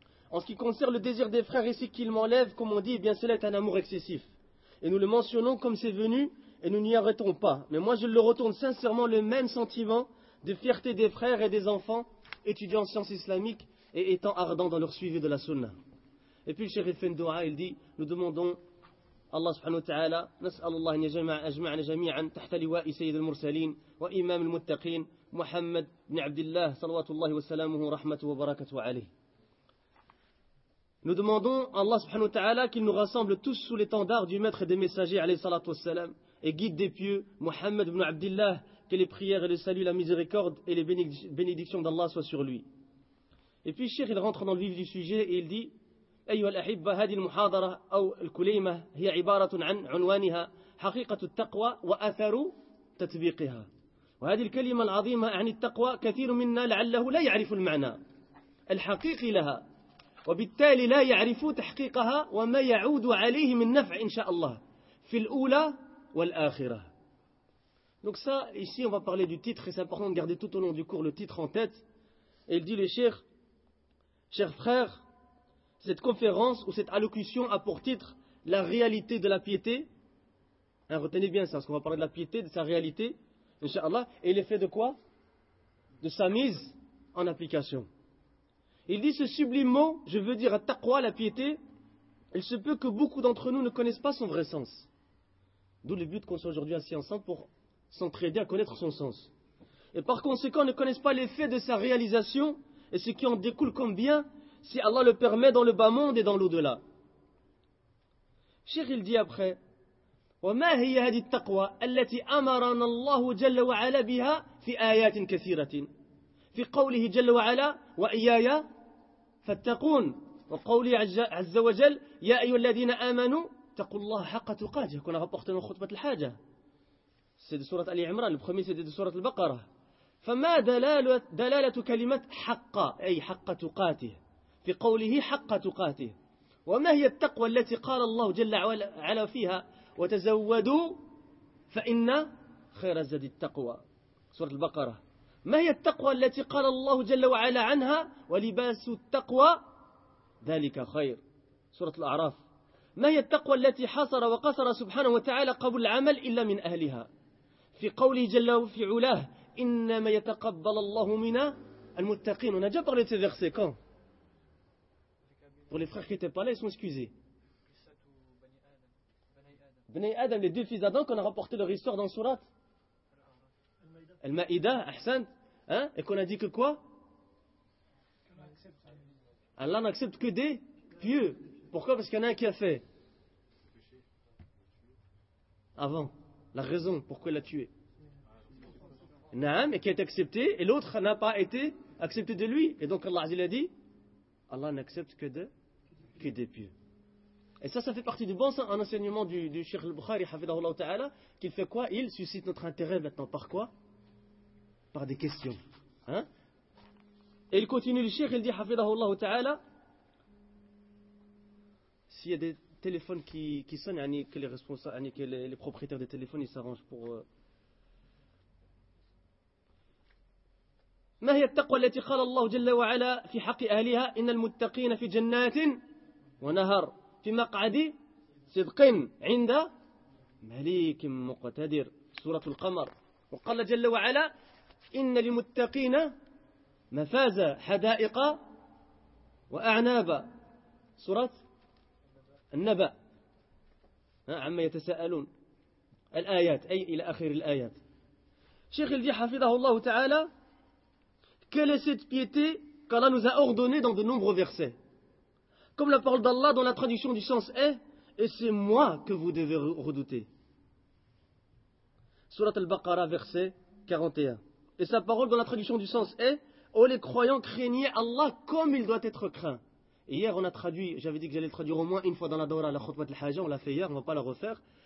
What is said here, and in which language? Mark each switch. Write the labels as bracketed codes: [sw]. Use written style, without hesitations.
[fr] En ce qui concerne le désir des frères ici qu'il m'enlève, comme on dit, bien cela est un amour excessif. Et nous le mentionnons comme c'est venu, et nous n'y arrêtons pas. Mais moi je le retourne sincèrement le même sentiment de fierté des frères et des enfants, étudiant en sciences islamiques et étant ardent dans leur suivi de la sunna. Et puis le shérif fait une doua, il dit, nous demandons, [ar] الله سبحانه وتعالى نسأل الله أن يجمع أجمعنا جميعا تحت لواء سيد المرسلين وإمام المتقين محمد بن عبد الله صلوات الله وسلامه ورحمته وبركاته عليه. [fr] Nous demandons à Allah [ar] سبحانه وتعالى [fr] qu'il nous rassemble tous sous l'étendard du maître des messagers [ar] عليه الصلاة والسلام [fr] et guide des pieux محمد بن عبد الله que les prières et le salut, la miséricorde et les bénédictions d'Allah soient sur lui. Et puis Cheikh il rentre dans le vif du sujet et il dit [ar] أيها الأحبة هذه المحاضرة أو الكليمة هي عبارة عن عنوانها حقيقة التقوى وأثر تطبيقها وهذه الكلمة العظيمة عن التقوى كثير منا لعله لا يعرف المعنى الحقيقي لها وبالتالي لا يعرف تحقيقها وما يعود عليه من نفع إن شاء الله في الأولى والآخرة. [fr] Donc ça, ici on va parler du titre et c'est important de garder tout au long du cours le titre en tête. Il dit le cheikh, cher frère, cette conférence ou cette allocution a pour titre la réalité de la piété. Hein, retenez bien ça, parce qu'on va parler de la piété, de sa réalité, Inch'Allah. Et l'effet de quoi? De sa mise en application. Il dit ce sublime mot, je veux dire taqwa, la piété. Il se peut que beaucoup d'entre nous ne connaissent pas son vrai sens. D'où le but qu'on soit aujourd'hui assis ensemble pour s'entraider à connaître son sens. Et par conséquent, ne connaissent pas l'effet de sa réalisation et ce qui en découle comme bien. si Allah le permet dans le bas monde et dans l'au-delà. Cheikh, il dit après, [ar] وَمَا هِيَ هَذِي التَّقْوَى الَّتِي أَمَرَنَ اللَّهُ جَلَّ وَعَلَى بِهَا فِي آيَاتٍ كَثِيرَةٍ فِي قَوْلِهِ جَلَّ وَعَلَى وَإِيَّايَ فَاتَّقُونَ وَقَوْلِهِ عَزَّ وَجَلَّ يَا أَيُّهَا الَّذِينَ آمَنُوا اتَّقُوا اللَّهَ حَقَّ تُقَاتِهِ كُنَا رَبَّخْتَنَا خُطْبَةَ الْحَاجَةِ سيد سورة آل عمران البخميس سيد سورة البقرة فما دلالة كلمة حق أي حق تقاته في قوله حق تقاته وما هي التقوى التي قال الله جل وعلا فيها وتزودوا فإن خير الزاد التقوى سورة البقرة ما هي التقوى التي قال الله جل وعلا عنها ولباس التقوى ذلك خير سورة الأعراف ما هي التقوى التي حصر وقصر سبحانه وتعالى قبول العمل إلا من أهلها في قوله جل وفي علاه إنما يتقبل الله منا المتقين [fr] On a déjà parlé de ces versets, quand? Pour les frères qui n'étaient pas là, ils sont excusés. Bnei Adam, les deux fils d'Adam, qu'on a rapporté leur histoire dans le surat. Al-Ma'ida, Ahsan. Hein? Et qu'on a dit que quoi? Allah n'accepte que des pieux. Pourquoi? Parce qu'il y en a un qui a fait. Avant. La raison pourquoi il a tué. Naam, et qui a été accepté, et l'autre n'a pas été accepté de lui. Et donc Allah a dit, Allah n'accepte que des pieux. Et ça fait partie du bon sens, un enseignement du Cheikh al-Bukhari, hafidhahullah ta'ala, qu'il fait quoi? Il suscite notre intérêt maintenant. Par quoi? Par des questions. Hein? Et il continue, le Cheikh, il dit, hafidhahullah ta'ala, s'il y a des téléphones qui sonnent, que les responsables, que les propriétaires des téléphones, ils s'arrangent pour... [ar] ما هي التقوى التي قال الله جل وعلا في حق أهلها إن المتقين في جنات ونهر في مقعد صدق عند مليك مقتدر سورة القمر وقال جل وعلا إن للمتقين مفازة حدائق وأعناب سورة النبأ عما يتساءلون الآيات أي إلى آخر الآيات شيخ الجي حفظه الله تعالى [fr] Quelle est cette piété qu'Allah nous a ordonnée dans de nombreux versets? Comme la parole d'Allah dans la traduction du sens est, et c'est moi que vous devez redouter. Surat al-Baqarah, verset 41. Et sa parole dans la traduction du sens est, ô les croyants, craignez Allah comme il doit être craint. Et hier, on a traduit, j'avais dit que j'allais le traduire au moins une fois dans la Dora, la Khutbat al-Haja, on l'a fait hier, on ne va pas la refaire.